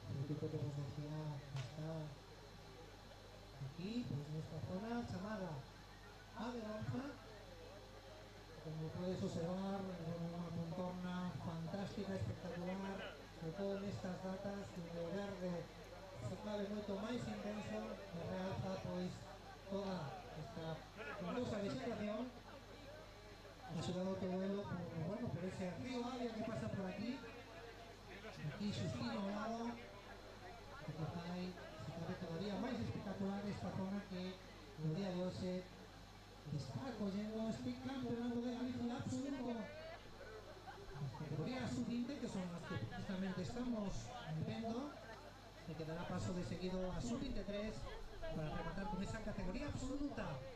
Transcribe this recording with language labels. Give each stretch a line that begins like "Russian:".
Spanish: Que como os decía, está aquí, pues en esta zona chamada Adelonza.
Galician: Como puedes observar, unha contorna fantástica, espectacular, sobre todo nestas datas, donde o verde se cabe moito máis intenso, e realza pois toda esta frondosa vegetación, axudado todo elo por ese río Avia que pasa por aquí xustino ao lado, que fai se cabe todavía máis espectacular esta zona que no día de hoxe está acollendo este campeonato de Galicia absoluto.
Spanish: Las categorías sub-20, que son las que justamente estamos vendo, se quedará paso de seguido a sub-23
Galician: para rematar
Spanish: con esa categoría absoluta.